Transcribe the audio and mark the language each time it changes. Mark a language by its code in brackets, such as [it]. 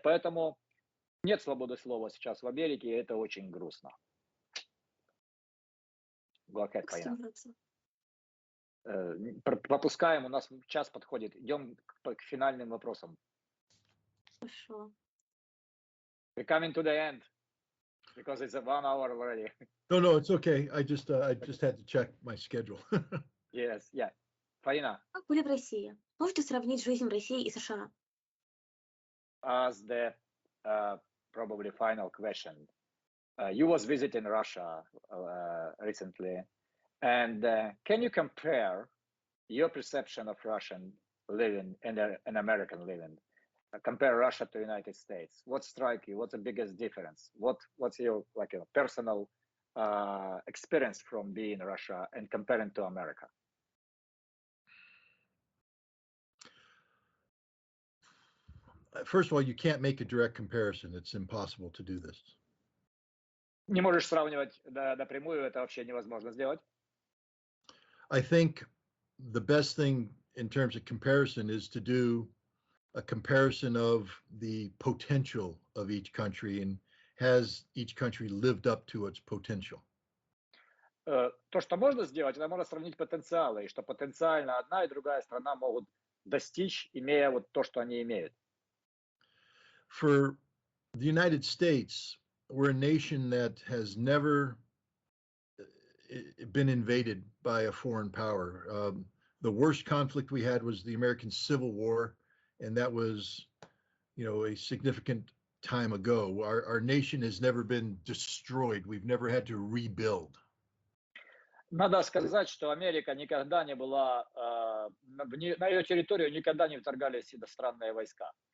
[ru] Поэтому нет свободы слова сейчас в Америке, и это очень грустно. Глокет, Фаина. Пропускаем, у нас час подходит. Идем к финальным вопросам. Хорошо. [en] We're coming to the end because it's 1 hour already. No, it's okay. I just had to check my schedule. Yes, yeah. Фаина. [ru] Как были в России? Можете сравнить жизнь в России и США? [en] As the probably final question, you was visiting Russia recently. And can you compare your perception of Russian living and American living? Compare Russia to United States. What strike you? What's the biggest difference? What's your personal experience from being in Russia and comparing to America? First of all, you can't make a direct comparison. It's impossible to do this. [ru] Не можешь сравнивать напрямую, это вообще невозможно сделать. [en] I think the best thing in terms of comparison is to do a comparison of the potential of each country and has each country lived up to its potential. [ru] То, что можно сделать, это можно сравнить потенциалы, и что потенциально одна и другая страна могут достичь, имея вот то, что они имеют. [en] For the United States, we're a nation that has never been invaded by a foreign power. The worst conflict we had was the American Civil War, and that was, a significant time ago. Our nation has never been destroyed. We've never had to rebuild. [ru] Надо сказать, что Америка никогда не была, на ее территорию никогда не вторгались иностранные войска.